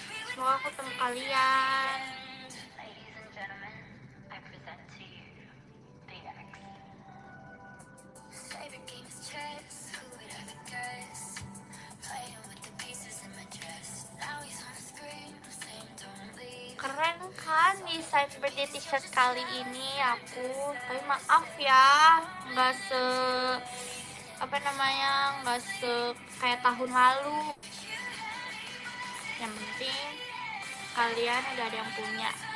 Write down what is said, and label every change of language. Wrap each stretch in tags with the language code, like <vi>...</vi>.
<id>Semoga aku ketemu kalian.</id> <en>Ladies and gentlemen, I present to you the X. Favorite game is chess. Who would ever guess? Playing with the pieces in my dress. Now he's on the screen, saying don't leave.</en> <id>Keren kan desain birthday t-shirt kali ini aku. Tapi maaf ya, nggak se nggak se kayak tahun lalu. Yang penting kalian udah ada yang punya.</id>